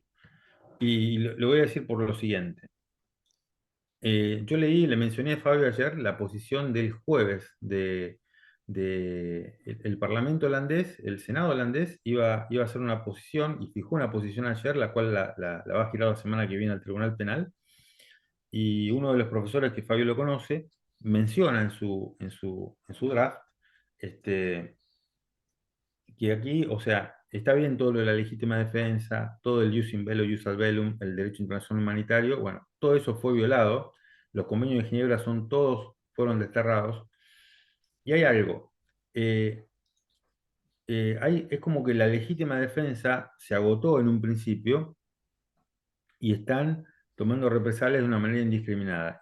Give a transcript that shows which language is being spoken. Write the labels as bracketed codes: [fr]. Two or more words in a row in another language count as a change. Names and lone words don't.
[es] Y lo voy a decir por lo siguiente. Yo le mencioné a Fabio ayer la posición del jueves el Parlamento holandés, el Senado holandés, iba a hacer una posición y fijó una posición ayer, la cual la va a girar la semana que viene al Tribunal Penal. Y uno de los profesores que Fabio lo conoce menciona en su draft este, que aquí, o sea, está bien todo lo de la legítima defensa, todo el [la] jus in bello, jus ad bellum, [es] el derecho internacional humanitario, bueno, todo eso fue violado, los convenios de Ginebra fueron desterrados, y hay algo, eh, es como que la legítima defensa se agotó en un principio y están tomando represalias de una manera indiscriminada.